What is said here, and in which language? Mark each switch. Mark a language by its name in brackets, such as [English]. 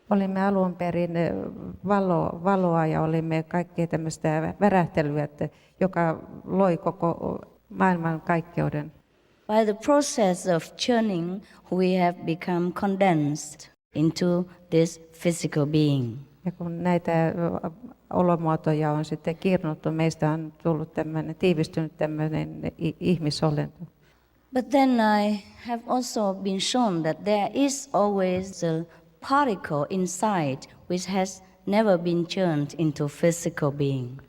[Finnish] Olimme alun perin valoa ja olimme kaikkea tämmöistä värähtelyä, joka loi koko maailman kaikkeuden. [English] By the process of churning, we have become condensed into this physical being. [Finnish] Ja kun näitä olomuotoja on sitten kirnuttu, meistä on tullut tiivistynyt tämmöinen ihmisolento. [English] But then I have also been shown that there is always a particle inside which has never been churned into physical being.